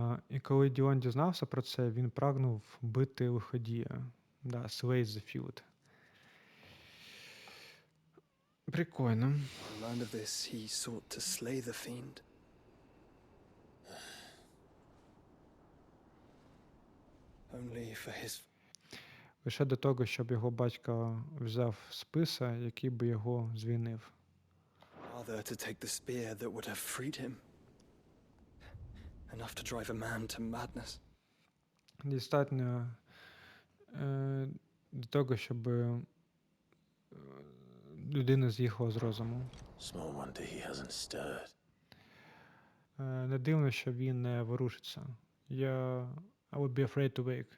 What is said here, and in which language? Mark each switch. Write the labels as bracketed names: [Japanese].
[Ukrainian] І коли Діон дізнався про це, він прагнув бити лиходія. [English] Да, slay the field. [Ukrainian] Прикольно. [English] Learned of this, he sought to slay the fiend. Only for his... [Ukrainian] Лише до того, щоб його батько взяв списа, який би його звільнив. [English] Rather to take the spear that would have freed him. Enough to drive a man to madness. [Ukrainian] Достатньо до того, щоб людина з'їхала з розуму. [English] Small wonder he hasn't stirred. [Ukrainian] Не дивно, що він не ворушиться. [English] I would be afraid to wake.